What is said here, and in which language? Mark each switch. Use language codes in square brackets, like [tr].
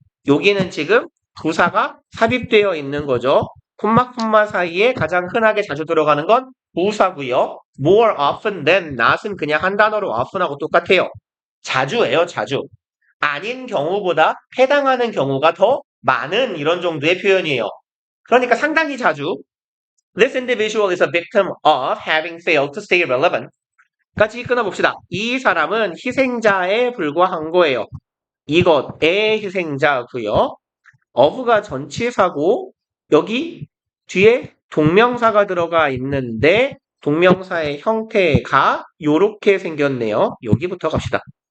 [ko] 여기는 지금 부사가 삽입되어 있는 거죠. 콤마 사이에 가장 흔하게 자주 들어가는 건 부사고요. more often than not은 그냥 한 단어로 often하고 똑같아요. 자주예요, 자주. 아닌 경우보다 해당하는 경우가 더 많은 이런 정도의 표현이에요. 그러니까 상당히 자주 [en] This individual is a victim of having failed to stay relevant. [ko] 까지 끊어봅시다. 이 사람은 희생자에 불과한 거예요. 이것의 희생자고요. of가 전치사고 여기 뒤에 동명사가 들어가 있는데 동명사의 형태가 요렇게 생겼네요. 여기부터 갑시다.